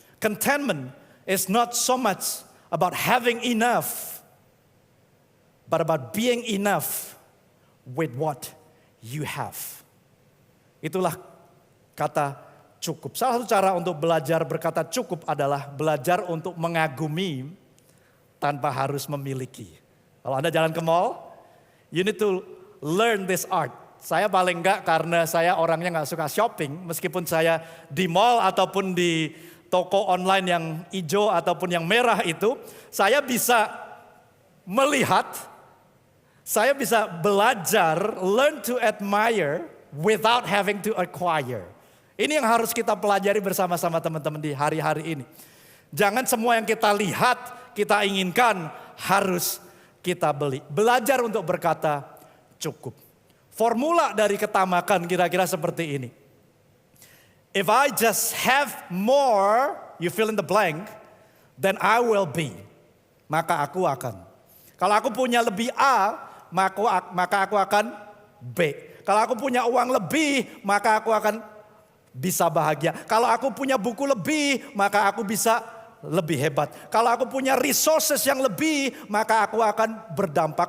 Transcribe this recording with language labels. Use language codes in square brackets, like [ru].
[en] Contentment is not so much about having enough, but about being enough with what you have. [id] Itulah kata cukup. Salah satu cara untuk belajar berkata cukup adalah belajar untuk mengagumi tanpa harus memiliki. Kalau Anda jalan ke mall, [en] you need to learn this art. [id] Saya paling enggak karena saya orangnya enggak suka shopping. Meskipun saya di mall ataupun di toko online yang hijau ataupun yang merah itu. Saya bisa melihat, saya bisa belajar, [en] learn to admire without having to acquire. [id] Ini yang harus kita pelajari bersama-sama teman-teman di hari-hari ini. Jangan semua yang kita lihat, kita inginkan harus kita beli. Belajar untuk berkata cukup. Formula dari ketamakan kira-kira seperti ini. [en] If I just have more, you fill in the blank, then I will be. [id] Maka aku akan. Kalau aku punya lebih A, maka aku akan B. Kalau aku punya uang lebih, maka aku akan bisa bahagia. Kalau aku punya buku lebih, maka aku bisa lebih hebat. Kalau aku punya resources yang lebih, maka aku akan berdampak.